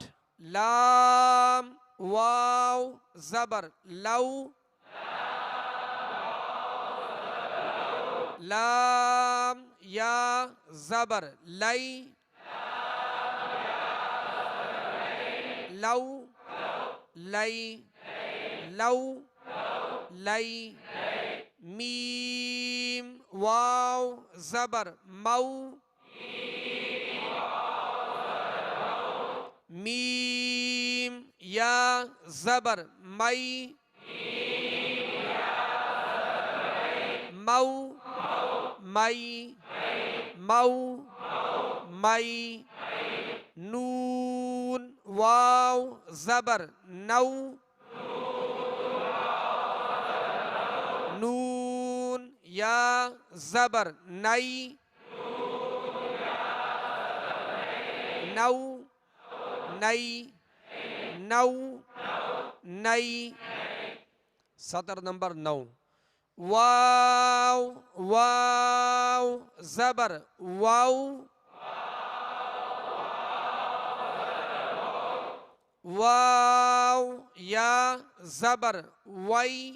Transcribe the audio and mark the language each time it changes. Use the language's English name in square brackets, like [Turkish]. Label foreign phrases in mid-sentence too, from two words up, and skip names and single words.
[Urdu] لام واو زبر لو لام یا زبر لئی لو لئی لو لئی میم واو زبر مو میم یا زبر مئی مو مئی مو مئی نون واو زبر نو نون یا زبر نئی نو نئی نو نئی سطر نمبر 9 واو واو زبر واو واو یا زبر وئی